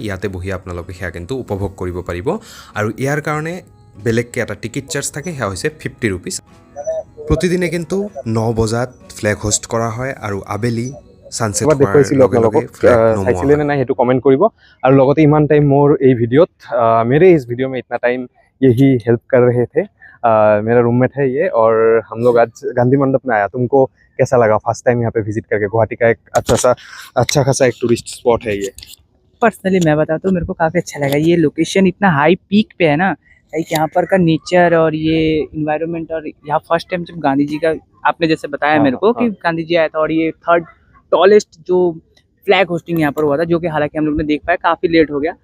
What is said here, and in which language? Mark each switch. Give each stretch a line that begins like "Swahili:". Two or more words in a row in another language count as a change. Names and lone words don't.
Assamese: ইয়াতে বহি আপোনালোকে সেয়া কিন্তু উপভোগ কৰিব পাৰিব। আৰু ইয়াৰ কাৰণে বেলেগকৈ এটা
English: ticket charge
Assamese: থাকে, সেয়া হৈছে 50 ৰুপিজ। প্ৰতিদিনে কিন্তু 9 বজাত
English: flag host
Assamese: কৰা হয়, আৰু আবেলি ছানছেট হোৱাৰ লগে লগে ফ্লেগ নমোৱা চাইছিলে নে নাই সেইটো কমেণ্ট কৰিব। আৰু লগতে ইমান টাইম মোৰ এই ভিডিঅ'ত,
Hindi: मेरे इस वीडियो में इतना टाइम यही हेल्प कर रहे थे। मेरा रूममेट है ये, और हम लोग आज गांधी मंडप में आया। तुमको कैसा लगा
English: first time
Hindi: यहाँ पे विजिट करके? गुवाहाटी का एक अच्छा खासा एक
English: tourist spot
Hindi: है ये। पर्सनली मैं बताता हूँ, मेरे को काफ़ी अच्छा लगा। ये लोकेशन इतना
English: high peak
Hindi: पे है ना, लाइक यहाँ पर का नेचर और ये इन्वायरमेंट, और यहाँ
English: first time
Hindi: जब गांधी जी का आपने जैसे बताया मेरे को कि गांधी जी आया था, और ये
English: third tallest
Hindi: जो
English: flag hosting
Hindi: यहाँ पर हुआ था, जो कि हालांकि हम लोग ने देख पाया, काफ़ी लेट हो गया।